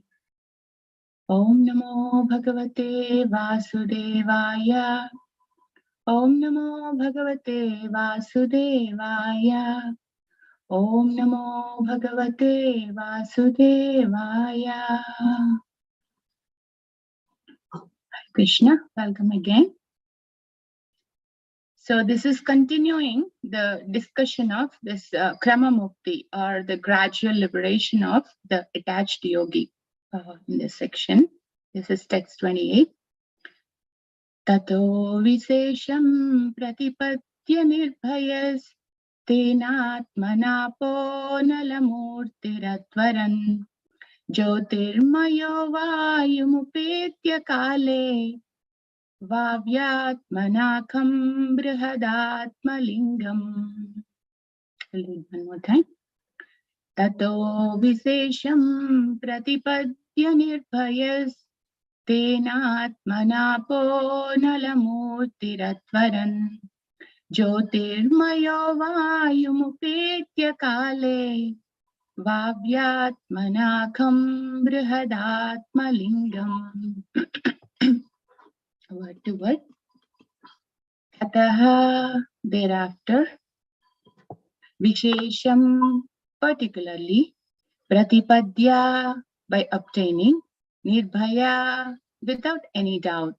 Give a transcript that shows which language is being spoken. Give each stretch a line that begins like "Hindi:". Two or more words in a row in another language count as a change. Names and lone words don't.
Sanskrit: Om namo bhagavate vasudevaya. Om namo bhagavate vasudevaya. Om namo bhagavate vasudevaya. Hare Krishna,
English: welcome again. So this is continuing the discussion of this Krama Mukti, or the gradual liberation of the attached yogi in this section. This is text 28.
Sanskrit: Tato visesham pratipatya nirbhayas tenatmanapo nalamurtiratvaran jyotirmayo vayumupetya kale Vavyatmanakam Brihadatmalingam.
English: I'll read one more time.
Sanskrit: Tato Visesham Pratipadya Nirbhayas Tenatmanapo Nalamurtiratvaran Jyotirmayo Vayumupetya Kale Vavyatmanakam brihadatmalingam.
English: Word to word. Ataha, thereafter. Vishesham, particularly. Pratipadya, by obtaining. Nirbhaya, without any doubt.